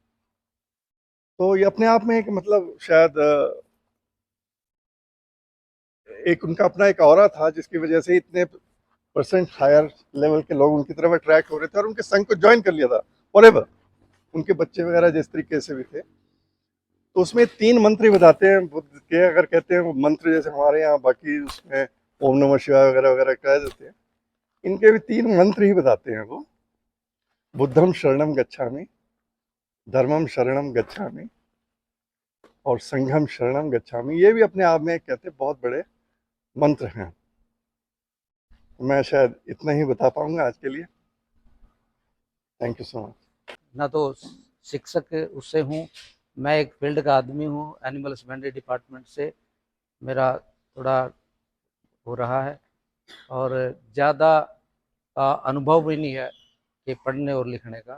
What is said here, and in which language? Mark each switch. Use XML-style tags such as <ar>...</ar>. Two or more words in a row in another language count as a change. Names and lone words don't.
<hi>तो ये अपने आप में एक मतलब शायद एक उनका अपना एक ऑरा था, जिसकी वजह से इतने</hi> <en>percent higher level</en> <hi>के लोग उनकी तरफ अट्रैक्ट हो रहे थे और उनके संघ को ज्वाइन कर लिया था फॉरएवर। उनके बच्चे वगैरह जिस तरीके से भी थे। तो उसमें 3 मंत्र ही बताते हैं बुद्ध के, अगर कहते हैं वो मंत्र जैसे हमारे यहाँ बाकी उसमें</hi> <sa>ओम नमः शिवाय</sa> <hi>वगैरह वगैरह कह देते हैं, इनके भी 3 मंत्र ही बताते हैं वो।</hi> <sa>बुद्धम शरणम गच्छामि, धर्मम शरणम गच्छामि और संघम शरणम गच्छामि।</sa> <hi>ये भी अपने आप में कहते बहुत बड़े मंत्र हैं। मैं शायद इतना ही बता पाऊंगा आज के लिए।</hi> <en>thank you so much.</en> <hi>ना तो शिक्षक उससे हूँ, मैं एक फील्ड का आदमी हूँ,</hi> <en>animal husbandry department</en> <hi>से मेरा थोड़ा हो रहा है, और ज़्यादा अनुभव भी नहीं है कि पढ़ने और लिखने का।</hi>